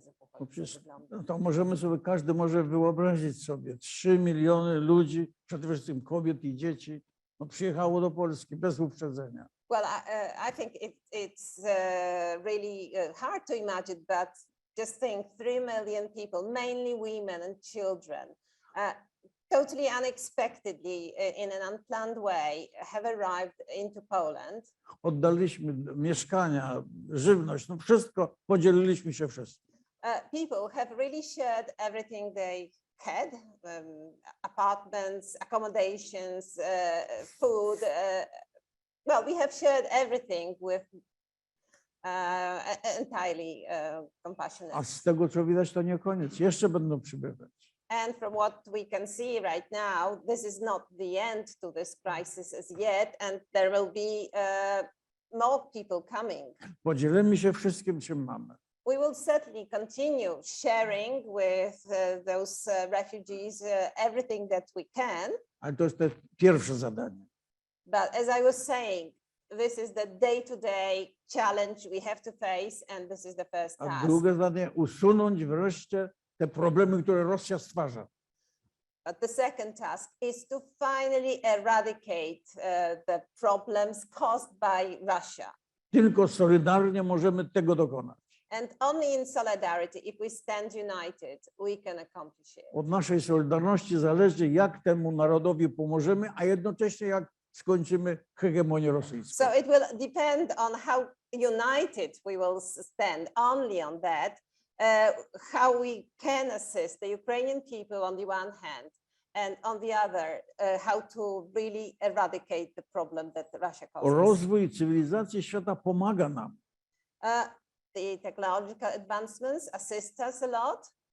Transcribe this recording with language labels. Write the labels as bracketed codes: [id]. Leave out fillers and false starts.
[pl] No przecież, no to możemy sobie, każdy może wyobrazić sobie, 3 miliony ludzi, przede wszystkim kobiet i dzieci, no przyjechało do Polski bez uprzedzenia. [en] Well, I think it's really hard to imagine, but just think 3 million people, mainly women and children, totally unexpectedly, in an unplanned way, have arrived into Poland. [pl] Oddaliśmy mieszkania, żywność, no wszystko, podzieliliśmy się wszystkim. [en] People have really shared everything they had, apartments, accommodations, food. Well, we have shared everything with entirely compassionate. [pl] A z tego, co widać, to nie koniec. Jeszcze będą przybywać. [en] And from what we can see right now, this is not the end to this crisis as yet, and there will be more people coming. [pl] Podzielimy się wszystkim, czym mamy. [en] We will certainly continue sharing with those refugees everything that we can. [pl] Ale to jest te pierwsze zadanie. [en] But as I was saying, this is the day-to-day challenge we have to face, and this is the first [pl] A [en] task. [pl] drugie zadanie, usunąć wreszcie te problemy, które Rosja stwarza. [en] But the second task is to finally eradicate the problems caused by Russia. [pl] Tylko solidarnie możemy tego dokonać. [en] And only in solidarity, if we stand united, we can accomplish it. [pl] Od naszej solidarności zależy, jak temu narodowi pomożemy, a jednocześnie jak skończymy hegemonię rosyjską. [en] So it will depend on how united we will stand, only on that, how we can assist the Ukrainian people on the one hand, and on the other, how to really eradicate the problem that Russia causes. [pl] Rozwój cywilizacji świata pomaga nam. [en] The technological advancements assist us a lot.